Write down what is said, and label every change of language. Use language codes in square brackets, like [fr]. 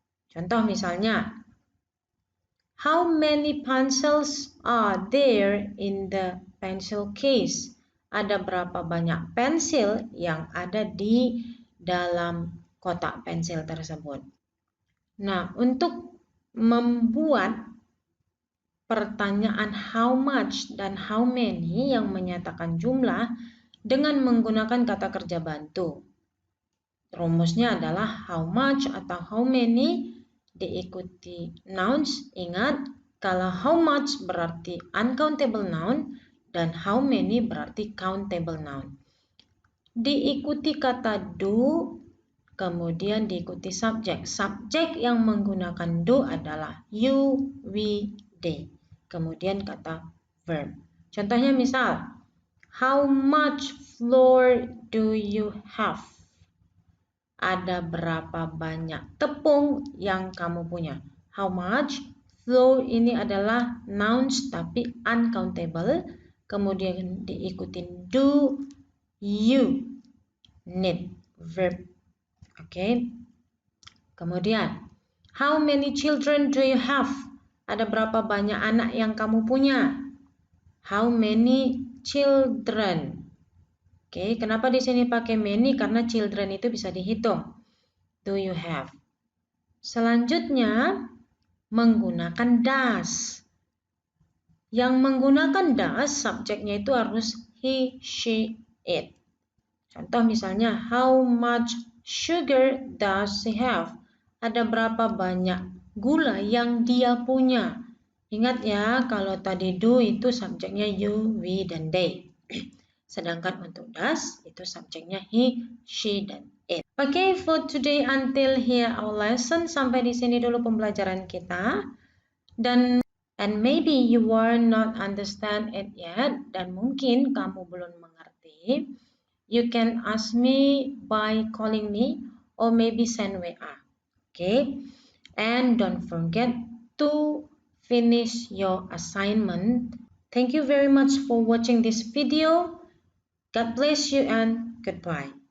[id] Contoh misalnya, [en] how many pencils are there in the pencil case? [id] Ada berapa banyak pensil yang ada di dalam kotak pensil tersebut? Nah, untuk membuat pertanyaan how much dan how many yang menyatakan jumlah dengan menggunakan kata kerja bantu. Rumusnya adalah how much atau how many diikuti nouns. Ingat, kalau how much berarti uncountable noun dan how many berarti countable noun. Diikuti kata do, kemudian diikuti subjek. Subjek yang menggunakan do adalah you, we, they. Kemudian kata verb. Contohnya misal, [en] how much flour do you have? [id] Ada berapa banyak tepung yang kamu punya? [en] How much? [id] Flour ini adalah nouns tapi uncountable. Kemudian diikuti do, you, need, verb. Oke. Kemudian, [en] how many children do you have? [id] Ada berapa banyak anak yang kamu punya? [en] How many children? [id] Oke, kenapa di sini pakai many? Karena children itu bisa dihitung. [en] Do you have? [id] Selanjutnya, menggunakan does. Yang menggunakan does, subjeknya itu harus he, she, it. Contoh misalnya, [en] how much sugar does he have? [id] Ada berapa banyak gula yang dia punya? Ingat ya, kalau tadi do itu subjeknya you, we, dan they. Sedangkan untuk does itu subjeknya he, she, dan it. [en] Okay, for today until here our lesson. [id] Sampai di sini dulu pembelajaran kita. [en] And maybe you are not understand it yet. [id] Dan mungkin kamu belum mengerti. [en] You can ask me by calling me or maybe send WA. Okay? And don't forget to finish your assignment. Thank you very much for watching this video. God bless you and goodbye.